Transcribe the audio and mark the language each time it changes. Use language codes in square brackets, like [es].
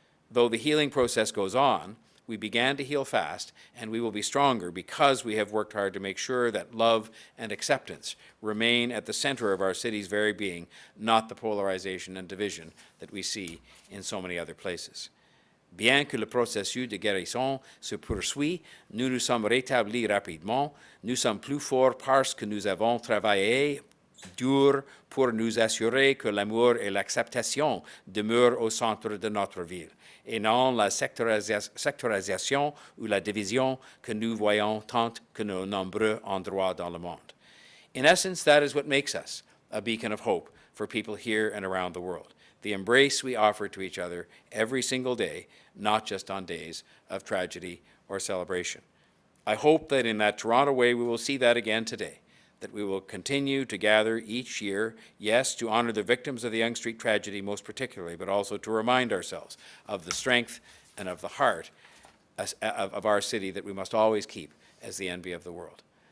[en] Though the healing process goes on, we began to heal fast, and we will be stronger because we have worked hard to make sure that love and acceptance remain at the center of our city's very being, not the polarization and division that we see in so many other places. [fr] Bien que le processus de guérison se poursuit, nous nous sommes rétablis rapidement. Nous sommes plus forts parce que nous avons travaillé dur pour nous assurer que l'amour et l'acceptation demeurent au centre de notre ville, et non la sectorisation ou la division que nous voyons tant que nos nombreux endroits dans le monde. [en] In essence, that is what makes us a beacon of hope for people here and around the world. The embrace we offer to each other every single day, not just on days of tragedy or celebration. I hope that in that Toronto way we will see that again today, that we will continue to gather each year, yes, to honor the victims of the Yonge Street tragedy most particularly, but also to remind ourselves of the strength and of the heart of our city that we must always keep as the envy of the world.